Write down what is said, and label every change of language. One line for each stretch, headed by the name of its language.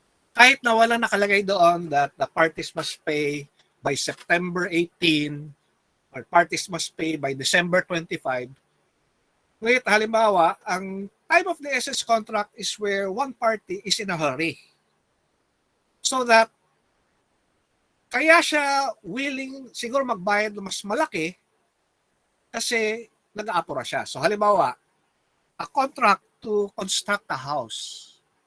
Filipino: Kahit na wala nakalagay doon
English: that the parties must pay by September 18 or parties must pay by December 25.
Filipino: Ngayon, halimbawa, ang
English: time of the essence contract is where one party is in a hurry. So that
Filipino: kaya siya willing siguro magbayad ng mas malaki kasi nag-aapura siya.
English: So halimbawa, a contract to construct a house.